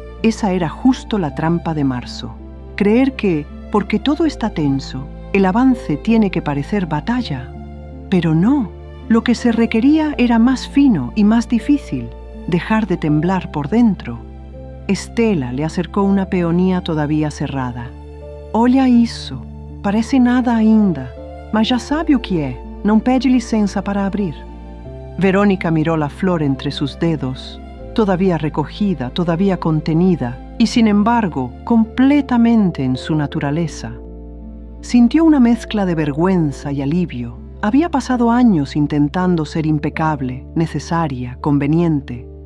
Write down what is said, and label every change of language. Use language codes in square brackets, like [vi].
[es] Esa era justo la trampa de marzo. Creer que, porque todo está tenso, el avance tiene que parecer batalla. Pero no, lo que se requería era más fino y más difícil. Dejar de temblar por dentro. Estela le acercó una peonía todavía cerrada. [pt] Olha isso, parece nada ainda, mas já sabe o que é, não pede licença para abrir. [es] Verónica miró la flor entre sus dedos, todavía recogida, todavía contenida, y sin embargo, completamente en su naturaleza. Sintió una mezcla de vergüenza y alivio. Había pasado años intentando ser impecable, necesaria, conveniente.